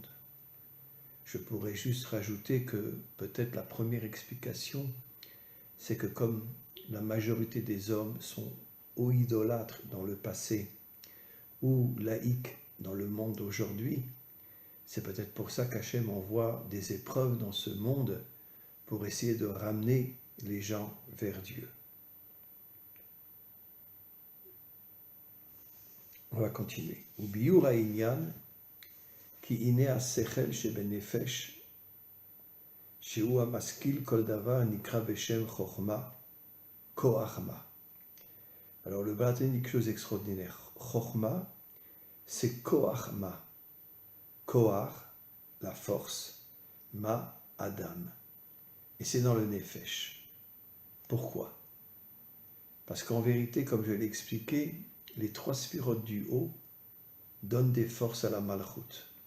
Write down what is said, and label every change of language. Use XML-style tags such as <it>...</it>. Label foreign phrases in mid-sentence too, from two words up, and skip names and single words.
<fr>Je pourrais juste rajouter que peut-être la première explication, c'est que comme la majorité des hommes sont ou idolâtres dans le passé ou laïcs dans le monde d'aujourd'hui, c'est peut-être pour ça qu'Hachem envoie des épreuves dans ce monde pour essayer de ramener les gens vers Dieu. On va continuer.</fr> <he>ובאור הענין כי הנה השכל שבנפש שהוא המשכיל כל דבר נקרא בשם חכמה כח מה.</he> <fr>Alors le Balatani dit quelque chose d'extraordinaire. Chochma, c'est koachma. Koach, la force. Ma, Adam. Et c'est dans le nefesh. Pourquoi? Parce qu'en vérité, comme je l'ai expliqué, les 3 sphirotes du haut donnent des forces à la malchut.</fr>